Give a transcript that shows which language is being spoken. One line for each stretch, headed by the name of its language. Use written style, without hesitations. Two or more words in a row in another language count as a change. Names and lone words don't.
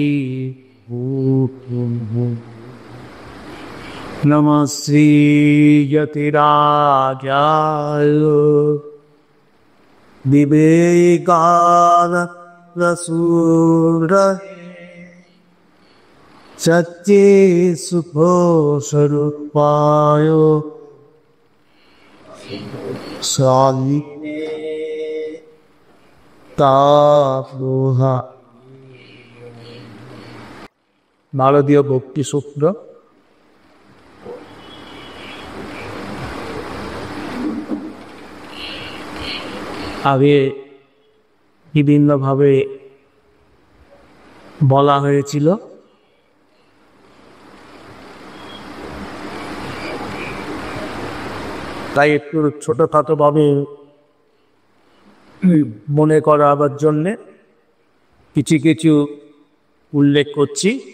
Sanskrit: नमः श्री यतिराजाय विवेकानन्दसूरये सच्चे सुखस्वरूपाय स्वामिने तापहा।
Bangla: নারদীয় ভক্তি সূত্র আগে বিভিন্নভাবে বলা হয়েছিল। তাই একটু ছোটখাটো ভাবে মনে করাবার জন্যে কিছু কিছু উল্লেখ করছি।